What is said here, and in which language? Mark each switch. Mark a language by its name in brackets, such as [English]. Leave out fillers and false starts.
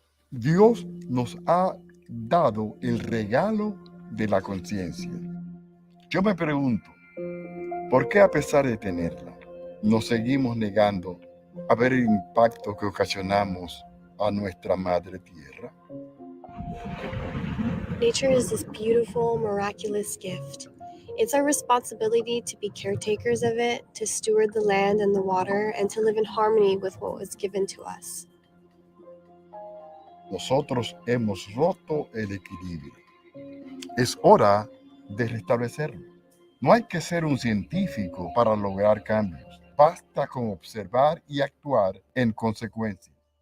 [Spanish] Dios nos ha dado el regalo de la conciencia. Yo me pregunto, ¿por qué a pesar de tenerla, nos seguimos negando a ver el impacto que ocasionamos a nuestra madre tierra? [English] Nature is this beautiful, miraculous gift. It's our responsibility to be caretakers of it, to steward the land and the water, and to live in harmony with what was given to us. [Spanish] Nosotros hemos roto el equilibrio. Es hora de restablecerlo. No hay que ser un científico para lograr cambios. Basta con observar y actuar en consecuencia.